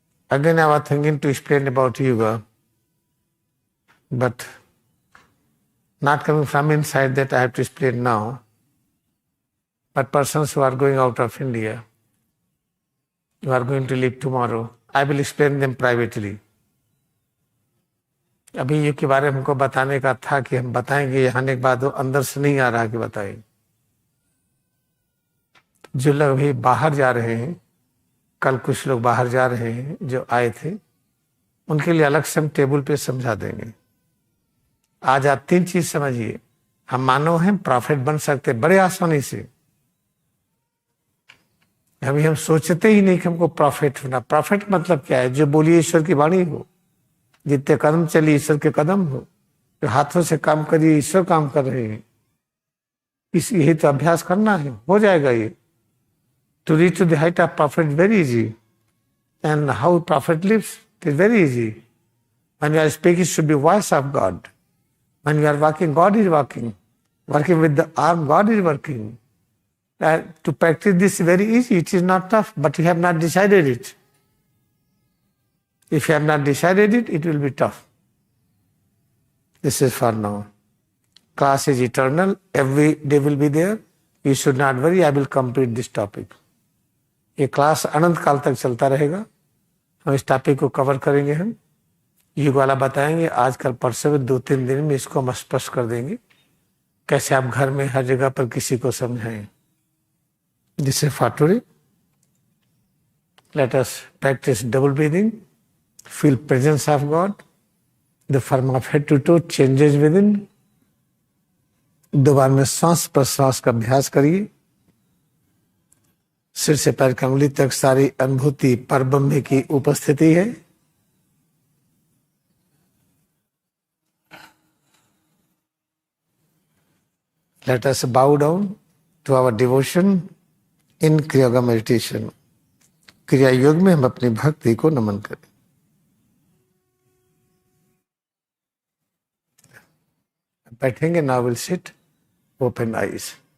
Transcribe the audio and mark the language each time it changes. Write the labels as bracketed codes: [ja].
[en] Again I was thinking to explain about yoga, but not coming from inside that I have to explain now. But persons who are going out of India, who are going to leave tomorrow, I will explain them privately. [hi] अभी ये के बारे में हमको बताने का था कि हम बताएंगे, यहाँ आने के बाद वो अंदर से नहीं आ रहा कि बताएं. जो लोग अभी बाहर जा रहे हैं, कल कुछ लोग बाहर जा रहे हैं जो आए थे, उनके लिए अलग से हम टेबल पे समझा देंगे. आज आप 3 चीज समझिए. हम मानव हैं, प्रॉफिट बन सकते बड़े आसानी से. अभी हम सोचते ही नहीं कि हमको प्रॉफिट होना. प्रॉफिट मतलब क्या है? जो बोलिए ईश्वर की वाणी हो, जितने कदम चलिए ईश्वर के कदम हो, जो हाथों से काम करिए ईश्वर काम कर रहे हैं. यही तो अभ्यास करना है, हो जाएगा ये. [en] To reach to the height of prophet is very easy. And how prophet lives, it is very easy. When you are speaking, it should be voice of God. When you are walking, God is walking. Working with the arm, God is working. To practice this is very easy. It is not tough, but you have not decided it. If you have not decided it, it will be tough. This is for now. Class is eternal. Every day will be there. You should not worry. I will complete this topic. [hi] ये class अनंत काल तक चलता रहेगा. हम इस topic को cover करेंगे. हम युग वाला बताएंगे. आज कल परसों में 2-3 दिन में इसको हम स्पष्ट कर देंगे, कैसे आप घर में हर जगह पर किसी को समझाएं. [en] This is for today. Let us practice double breathing. Feel presence of God. The form of head to toe changes within. [hi] 2 बार में सांस प्रश्वास का अभ्यास करिए. सिर से पैर की अंगुली तक सारी अनुभूति परब्रह्म की उपस्थिति है. [en] Let us bow down to our devotion in Kriya Yoga meditation. [hi] क्रिया योग में हम अपनी भक्ति को नमन करें. बैठेंगे. [en] Now we'll sit, open eyes.